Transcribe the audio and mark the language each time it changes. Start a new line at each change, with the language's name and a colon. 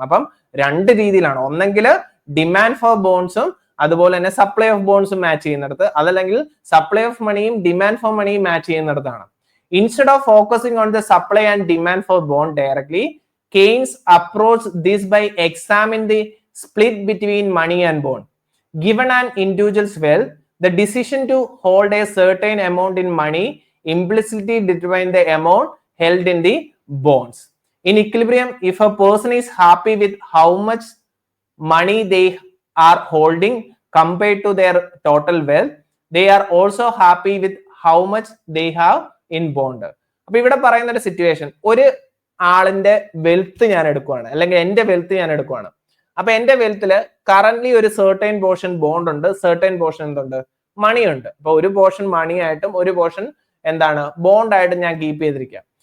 Malayalam: അപ്പം രണ്ട് രീതിയിലാണ്, ഒന്നെങ്കിൽ ഡിമാൻഡ് ഫോർ ബോൺസും അതുപോലെ തന്നെ സപ്ലൈ ഓഫ് ബോൺസും മാച്ച് ചെയ്യുന്നിടത്ത്, അതല്ലെങ്കിൽ സപ്ലൈ ഓഫ് മണിയും ഡിമാൻഡ് ഫോർ മണിയും match ചെയ്യുന്നിടത്താണ്.
English: Instead of focusing on the supply and demand for bond directly, Keynes approach this by examine the split between money and bond. Given an individual's wealth, the decision to hold a certain amount in money implicitly determines the amount held in the bonds. In equilibrium, if a person is happy with how much money they are holding compared to their total wealth, they are also happy with how much they have in bond.
Malayalam: അപ്പൊ ഇവിടെ പറയുന്ന ഒരു situation, ഒരു ആളിന്റെ wealth ഞാൻ എടുക്കുവാണ്, അല്ലെങ്കിൽ എന്റെ wealth ഞാൻ എടുക്കുവാണ്. അപ്പൊ എന്റെ വെൽത്തില് കറന്റ്ലി ഒരു സെർട്ടൈൻ പോർഷൻ ബോണ്ട് ഉണ്ട്, സെർട്ടൈൻ പോർഷൻ എന്തുണ്ട്, മണി ഉണ്ട്. അപ്പൊ ഒരു പോർഷൻ മണി ആയിട്ടും ഒരു പോർഷൻ എന്താണ്, ബോണ്ട് ആയിട്ടും ഞാൻ കീപ്പ് ചെയ്തിരിക്കാം.